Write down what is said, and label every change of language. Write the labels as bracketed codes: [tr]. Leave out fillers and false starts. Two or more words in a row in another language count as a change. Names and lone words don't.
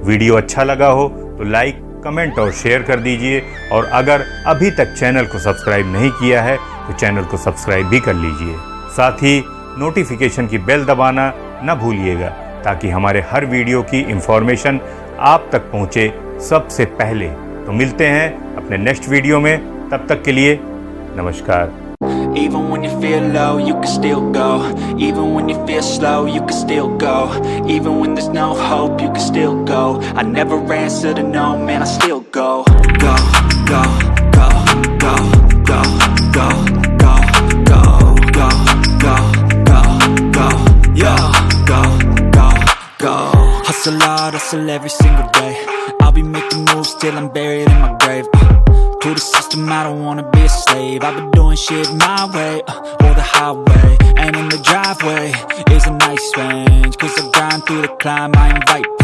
[hi] वीडियो अच्छा लगा हो तो लाइक, कमेंट और शेयर कर दीजिए, और अगर अभी तक चैनल को सब्सक्राइब नहीं किया है तो चैनल को सब्सक्राइब भी कर लीजिए। साथ ही नोटिफिकेशन की बेल दबाना न भूलिएगा, ताकि हमारे हर वीडियो की इंफॉर्मेशन आप तक पहुंचे सबसे पहले। तो मिलते हैं अपने [en] next video [hi] में, तब तक के लिए नमस्कार। [en] Even when you feel low, you can still go. Even when you feel slow, you can still go. Even when there's no hope, you can still go. I never answer to no, man, I still go. Go, go, go, go, go, go, go, go, go, go, go, go, yo, go, go, go. Hustle hard, hustle every single day. I'll be making moves till I'm buried in my grave. To the system, I don't wanna be a slave. I've been doing shit my way, or the highway. And in the driveway is a nice range, 'cause I grind through the climb, I invite pain.